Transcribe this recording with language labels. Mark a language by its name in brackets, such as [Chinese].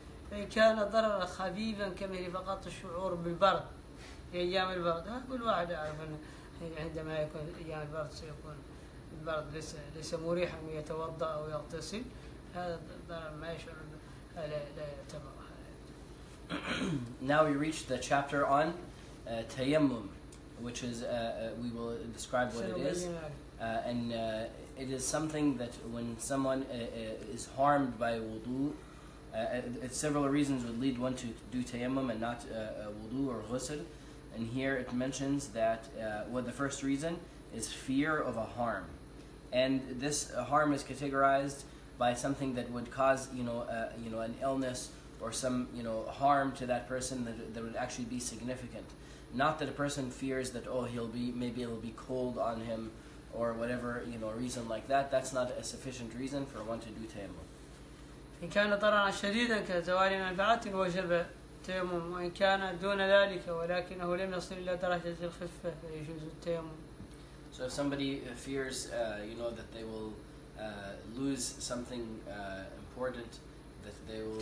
[Arabic] فإن كان ضررا خفيفا كمثل فقط الشعور بالبرد في أيام البرد كل واحد يعرف أنه عندما يكون أيام البرد سيكون البرد ليس مريحا يتوضأ أو يغتسل هذا الضرر ما يشعر لا يعتبر. [English] Now we reach the chapter on tayammum, which is we will describe what it is, and it is something that when someone is harmed by wudu, several reasons would lead one to do tayammum and not wudu or ghusl. And here it mentions that the first reason is fear of a harm, and this harm is categorized by something that would cause an illness or some harm to that person that would actually be significant. Not that a person fears that maybe it'll be cold on him or whatever reason like that. That's not a sufficient reason for one to do tayammum. [Arabic] إن كان ضررا شديدا كزوال منفعة وجب التيمم وإن كان دون ذلك ولكنه لم يصل إلى درجة الخفة فيجوز التيمم. [English] So if somebody fears that they will lose something important, that they will